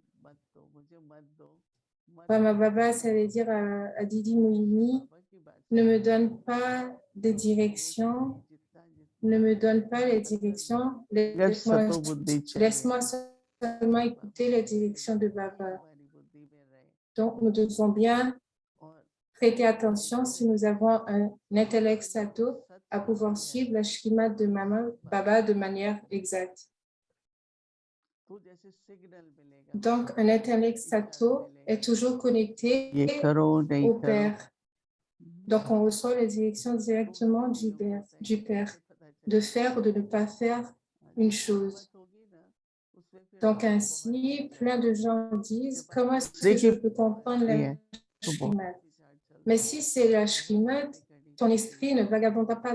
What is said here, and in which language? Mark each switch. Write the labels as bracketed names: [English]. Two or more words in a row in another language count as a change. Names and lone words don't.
[French] Brahma Baba, ça veut dire à Didi Mouini, ne me donne pas de direction, ne me donne pas les directions, laisse-moi seulement écouter les directions de Baba. Donc, nous devons bien prêter attention si nous avons un intellect sato à pouvoir suivre la Shrimad de Maman Baba de manière exacte. [Hindi] तो जैसे सिग्नल मिलेगा [French] Donc, un intellect sato est toujours connecté [Hindi] ये करो नहीं [French] au [Hindi] करो [French] Père. Donc, on reçoit les directions directement du Père, de faire ou de ne pas faire une chose. Donc, ainsi, plein de gens disent, comment est-ce que je peux comprendre la Shrimad? Mais si c'est la Shrimad, ton esprit ne vagabondera pas.